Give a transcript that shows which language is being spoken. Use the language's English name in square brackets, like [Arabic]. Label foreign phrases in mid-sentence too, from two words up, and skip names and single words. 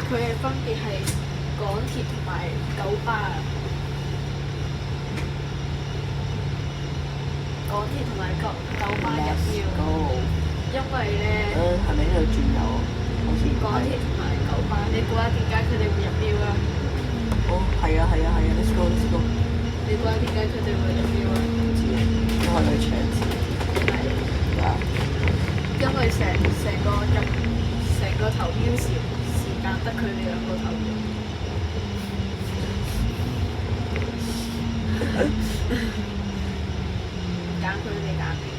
[Cantonese] 佢係分別係港鐵同埋九巴啊。港鐵同埋九巴入標，因為咧係咪呢度轉右？好似港鐵同埋九巴，你估下點解佢哋會入標啊？哦，係啊 ， [English] let's go，let's go。 [Cantonese] 你估下點解佢哋會入標啊？唔知啊，因為佢搶錢。係啊，因為成個投標時間得佢哋兩個投標。揀佢哋揀邊個？